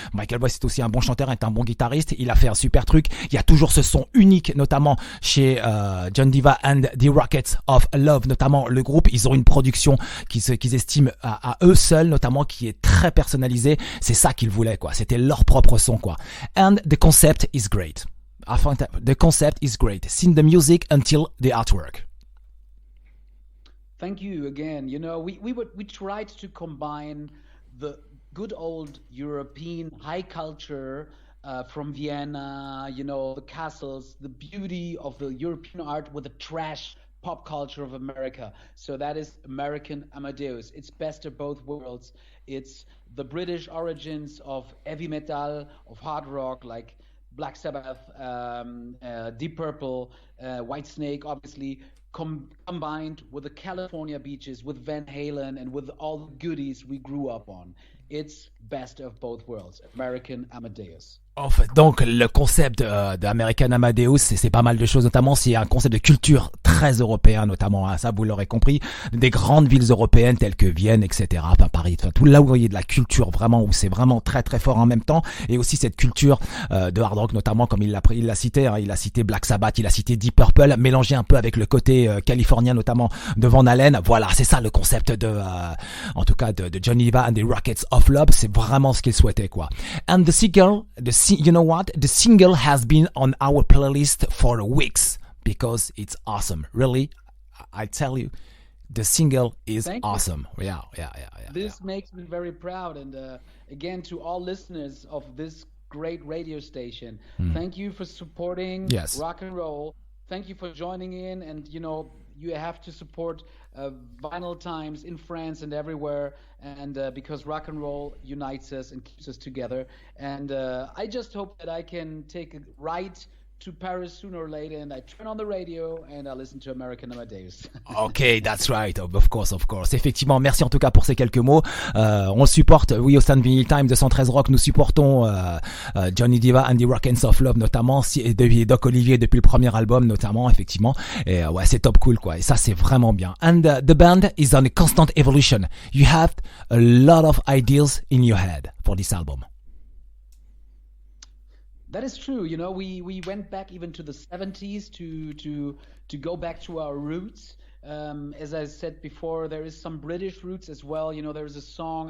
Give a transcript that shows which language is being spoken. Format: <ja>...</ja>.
<fr>Michael Boss est aussi un bon chanteur, est un bon guitariste. Il a fait un super truc. Il y a toujours ce son unique, notamment chez John Diva and the Rockets of Love, notamment le groupe. Ils ont une production qu'ils estiment à eux seuls, notamment, qui est très personnalisée. C'est ça qu'ils voulaient, quoi. C'était leur propre son, quoi.</fr> <en>And the concept is great. The concept is great. Since the music until the artwork. Thank you again. We tried to combine the good old European high culture from Vienna, the castles, the beauty of the European art with the trash pop culture of America. So that is American Amadeus. It's best of both worlds. It's the British origins of heavy metal, of hard rock, like Black Sabbath, Deep Purple, Whitesnake, obviously, combined with the California beaches, with Van Halen, and with all the goodies we grew up on. It's best of both worlds, American Amadeus.</en> <fr>En fait, donc le concept d'American Amadeus, c'est pas mal de choses, notamment c'est un concept de culture très européen, notamment, ça vous l'aurez compris, des grandes villes européennes telles que Vienne, etc., enfin Paris, tout là où vous voyez de la culture vraiment, où c'est vraiment très très fort en même temps, et aussi cette culture de hard rock, notamment comme il l'a cité, il a cité Black Sabbath, il a cité Deep Purple, mélangé un peu avec le côté californien, notamment de Van Halen. Voilà, c'est ça le concept en tout cas de John Diva and the Rockets of Love, c'est vraiment ce qu'il souhaitait, quoi.</fr> <en>And the single, you know what? The single has been on our playlist for weeks because it's awesome. Really, I tell you, the single is awesome. Yeah. This makes me very proud. And again, to all listeners of this great radio station, thank you for supporting rock and roll. Thank you for joining in. And, you have to support Vinylestimes in France and everywhere, and because rock and roll unites us and keeps us together. And I just hope that I can take a right to Paris sooner or later, and I turn on the radio and I listen to American Amadeus. Ok, that's right, of course, of course.</en> <fr>Effectivement, merci en tout cas pour ces quelques mots. On le supporte, oui, au sein de Vinylestimes, 213 Rock, nous supportons Johnny Diva and the Rock'n'S of Love notamment, et Doc Olivier depuis le premier album notamment, effectivement. Et ouais, c'est top cool quoi. Et ça, c'est vraiment bien.</fr> <en>And the band is on a constant evolution. You have a lot of ideas in your head for this album. That is true. You know, we went back even to the 70s to go back to our roots. As I said before, there is some British roots as well. You know, there is a song.</en>